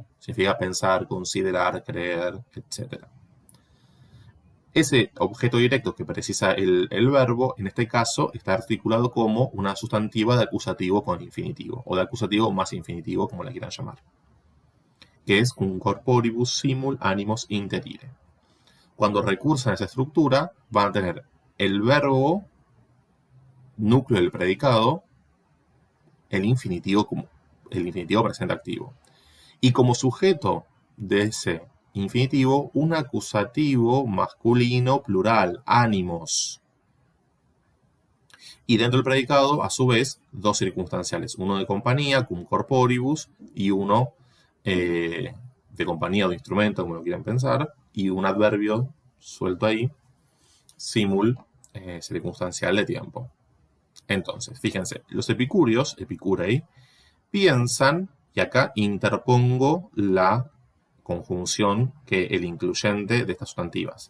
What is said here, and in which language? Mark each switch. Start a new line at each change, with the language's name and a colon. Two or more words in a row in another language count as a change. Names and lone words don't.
Spanish: Significa pensar, considerar, creer, etc. Ese objeto directo que precisa el verbo, en este caso, está articulado como una sustantiva de acusativo con infinitivo, o de acusativo más infinitivo, como la quieran llamar, que es un
Latin: corporibus simul animos interire.
Spanish: Cuando recursan a esa estructura, van a tener el verbo, núcleo del predicado, el infinitivo presente activo. Y como sujeto de ese infinitivo, un acusativo masculino plural, ánimos. Y dentro del predicado, a su vez, dos circunstanciales. Uno de compañía,
Latin: cum corporibus,
Spanish: y uno de compañía o de instrumento, como lo quieran pensar, y un adverbio suelto ahí, simul, circunstancial de tiempo. Entonces, fíjense, los epicúreos, epicurei, piensan, y acá interpongo la conjunción que el incluyente de estas sustantivas.